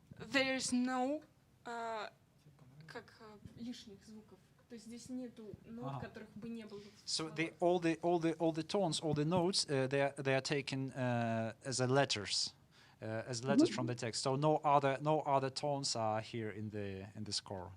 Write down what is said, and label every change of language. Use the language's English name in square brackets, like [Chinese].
[English] There is no [Russian] как лишних звуков. То есть здесь нету нот, которых бы не было. [English] So all the tones, all the notes, they are taken as letters from the text. So no other tones are here in the score.